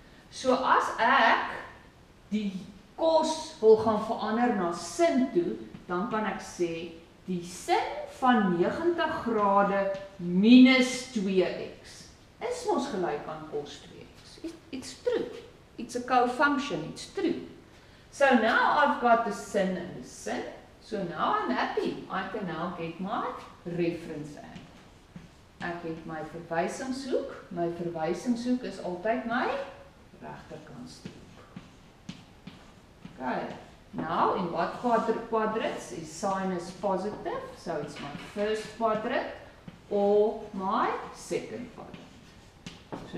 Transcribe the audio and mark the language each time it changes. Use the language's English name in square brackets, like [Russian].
[Afrikaans] So as ek die cos wil gaan verander na sin toe, dan kan ek sê, die sin van 90 grade minus 2x is mos gelyk aan cos 2x. [English] It's true. It's a co-function. It's true. So now I've got the sin and the sin. So now I'm happy. I can now get my reference angle. [Afrikaans] Ek het my verwysingshoek. My verwysingshoek is altyd my regterkantste hoek. [English] Okay. Now, in what quadrants is sinus positive? So it's my first quadrant or my second quadrant.